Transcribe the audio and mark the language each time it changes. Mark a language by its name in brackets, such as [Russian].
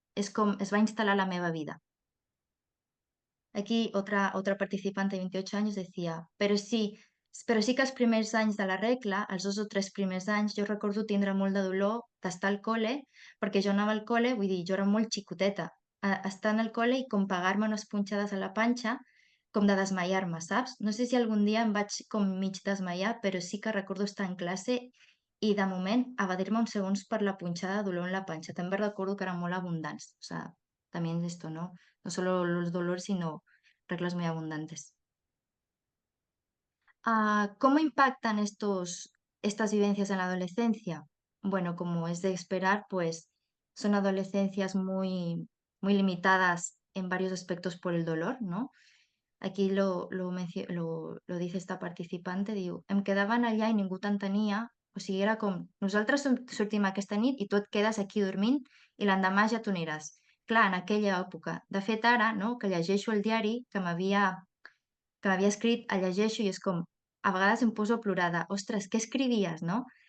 [Catalan] És com es va instal·lar a la meva vida. [Spanish] Aquí otra participante de 28 años decía, [Catalan] pero sí que els primers anys de la regla, els 2 o 3 primers anys, jo recordo tindre molt de dolor d'estar al col·le, perquè jo anava al col·le, vull dir, jo era molt xicoteta, estar en el col·le i com pegar-me unes punxades a la panxa, com de desmaiar-me, saps? No sé si algun dia em vaig com mig desmaiar, però sí que recordo estar en classe i de moment evadir-me uns segons per la punxada de dolor en la panxa. També recordo que eren molt abundants, [Spanish] o sea, también esto, ¿no? No solo los dolores, sino reglas muy abundantes. ¿Cómo impactan estas vivencias en la adolescencia? Bueno, como es de esperar, pues son adolescencias muy limitadas en varios aspectos por el dolor, ¿no? Aquí lo dice esta participante, [Catalan] diu, em quedaven allà i ningú t'entenia, o sigui, era com, nosaltres sortim aquesta nit i tu et quedes aquí dormint i l'endemà ja t'ho aniràs. Clar, en aquella època. De fet, ara, no?, que llegeixo el diari que m'havia escrit, el llegeixo i és com, a vegades em poso a plorar de, ostres, què escrivies, no?